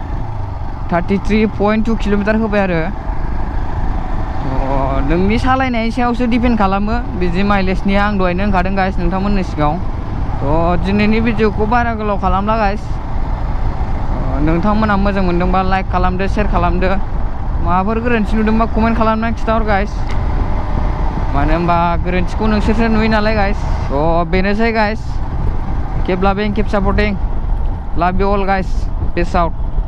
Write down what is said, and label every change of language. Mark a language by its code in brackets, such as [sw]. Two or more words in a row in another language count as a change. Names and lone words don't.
[brx] 33.2 किल'मिटार होबाय आरो नोंनि सालायनायनि सायावसो डिपेन्ड खालामो बिदि माइलेजनि आं दहायनो होनखादों गाइस नोंथांमोननि सिगाङाव थ' दिनैनि भिडिअखौ बारा गोलाव खालामला गाइस नोंथांमोना मोजां मोनदोंबा लाइक खालामदो शेयार खालामदो माबाफोर गोरोन्थि नुदोंबा कमेन्ट खालामनानै खिथाहर गाइस मानो होनबा गोरोन्थिखौ नोंसोरसो नुयो नालाय गाइस थ' बेनोसै गाइस [en] keep loving keep supporting love you all guys peace out